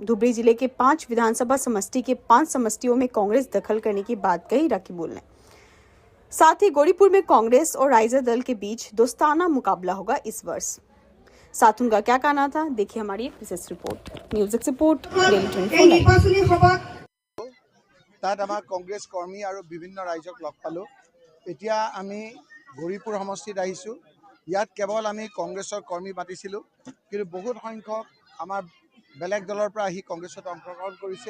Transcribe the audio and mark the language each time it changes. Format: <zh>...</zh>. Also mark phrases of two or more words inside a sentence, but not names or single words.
<hi>धुबरी जिले के 5 विधानसभा समष्टि के 5 समष्टियों में कांग्रेस दखल करने की बात कही रकीबुल ने। साथ ही गौरीपुर में कांग्रेस और राइजर दल के बीच दोस्ताना मुकाबला होगा इस वर्ष। साथ उनका क्या कहना था, देखिए हमारी एक विशेष रिपोर्ट। म्यूजिक सपोर्ट</hi> <as>তাত আমাৰ কংগ্ৰেছ কৰ্মী আৰু বিভিন্ন ৰাইজক লগ পালোঁ। এতিয়া আমি গৌৰীপুৰ সমষ্টিত আহিছোঁ। ইয়াত কেৱল আমি কংগ্ৰেছৰ কৰ্মী মাতিছিলোঁ, কিন্তু বহুত সংখ্যক আমাৰ বেলেগ দলৰ পৰা আহি কংগ্ৰেছত অংশগ্ৰহণ কৰিছে।</as>